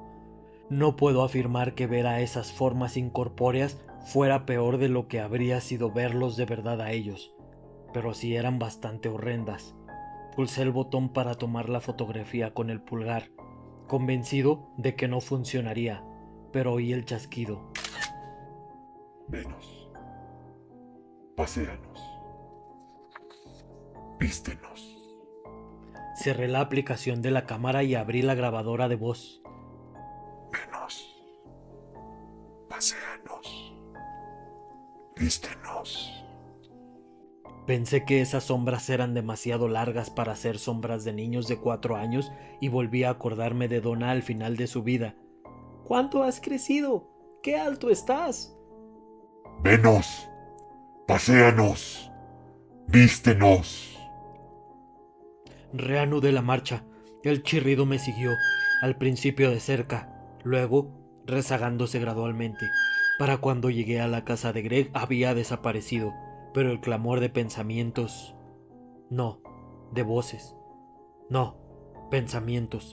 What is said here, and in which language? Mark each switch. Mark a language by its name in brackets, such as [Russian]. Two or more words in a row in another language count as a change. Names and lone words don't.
[Spanish] No puedo afirmar que ver a esas formas incorpóreas fuera peor de lo que habría sido verlos de verdad a ellos, pero sí eran bastante horrendas. Pulsé el botón para tomar la fotografía con el pulgar, convencido de que no funcionaría, pero oí el chasquido. Venos. Paséanos. Vístenos. Cerré la aplicación de la cámara y abrí la grabadora de voz. Venos. Paséanos. Vístenos. Pensé que esas sombras eran demasiado largas para ser sombras de niños de 4 años y volví a acordarme de Donna al final de su vida. ¿Cuánto has crecido? ¡Qué alto estás! Venos. Paséanos. Vístenos. Reanudé la marcha. El chirrido me siguió, al principio de cerca, luego rezagándose gradualmente. Para cuando llegué a la casa de Greg había desaparecido, pero el clamor de pensamientos... No, de voces. No, pensamientos.